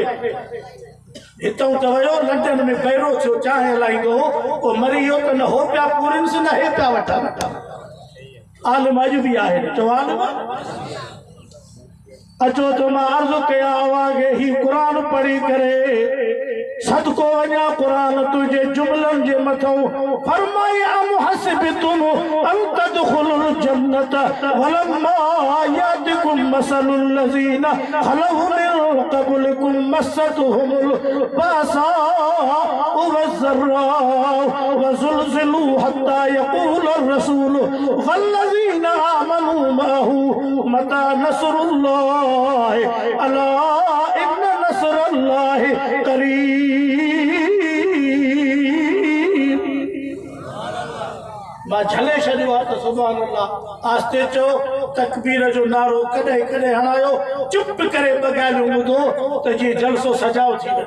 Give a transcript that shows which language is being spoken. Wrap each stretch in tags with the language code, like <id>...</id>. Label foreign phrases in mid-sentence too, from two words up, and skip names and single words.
<sd>हितां त वियो लंडन में पहिरियों थियो, चांहि हलाईंदो हो, पोइ मरी वियो त न हो पिया पूरनि न हे पिया वठनि। आलिम अॼु बि आहे। चओ आलिम अचो त मां अर्ज़ु कयां अवांखे ही क़ुरान पढ़ी करे सदको वञा क़ुरान तुंहिंजे जुमलनि जे मथां।</sd> <ar>फरमाए أم حسبتم أن تدخلوا الجنة ولما يأتكم مثل الذين خلوا من قبلكم مستهم البأساء والضراء وزلزلوا حتى يقول الرسول والذين آمنوا معه متى نصر الله ألا إن نصر الله قريب.</ar> <sd>मां झले छॾियो आहे त</sd> <ar>سبحان الله</ar> <sd>आस्ते चओ तकबीर जो नारो कॾहिं कॾहिं हणायो, चुप करे ॿ ॻाल्हियूं ॿुधो त जीअं जलसो सजाओ थी वञे।</sd>